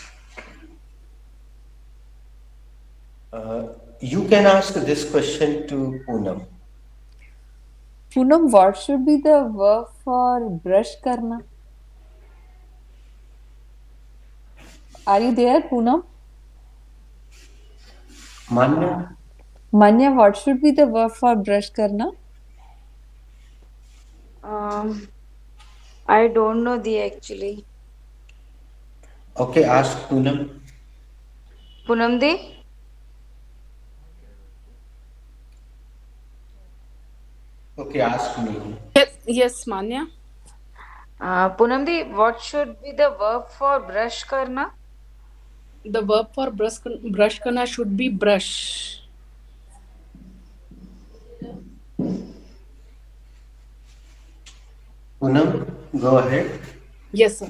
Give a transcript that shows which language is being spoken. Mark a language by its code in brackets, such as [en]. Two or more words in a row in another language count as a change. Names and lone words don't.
[en] Uh, you can ask this question to Poonam. Poonam, what should be the verb for [hi] brush करना? [en] Are you there, Poonam? Manya. Manya, what should be the verb for [hi] brush करना? [en] Um, I don't know the actually. Okay, ask Poonam. Punam di, Okay, ask me. Yes, Manya. Punam di, what should be the verb for [hi] ब्रश करना? [en] The verb for [hi] ब्रश करना [en] should be brush. Poonam, go ahead. Yes, sir.